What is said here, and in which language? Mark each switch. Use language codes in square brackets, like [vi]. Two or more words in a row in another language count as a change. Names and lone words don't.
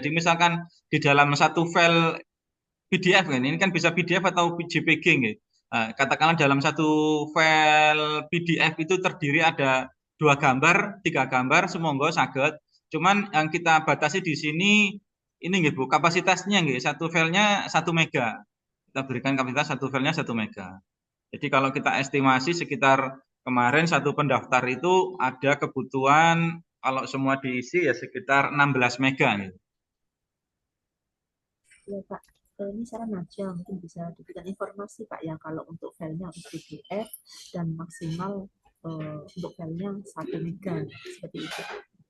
[id] Jadi misalkan di dalam satu file PDF kan, ini kan bisa PDF atau JPG nih. Katakanlah dalam satu file PDF itu terdiri ada 2 gambar, 3 gambar, semoga saged. Cuman yang kita batasi di sini ini nggih, Bu, kapasitasnya nggih, satu filenya 1 mega. Kita berikan kapasitas satu filenya 1 mega. Jadi kalau kita estimasi sekitar kemarin satu pendaftar itu ada kebutuhan kalau semua diisi ya sekitar 16 mega nih. Ya Pak, ini saran aja, mungkin bisa diberikan informasi Pak ya, kalau untuk filenya untuk PDF dan maksimal untuk filenya 1 mega seperti itu.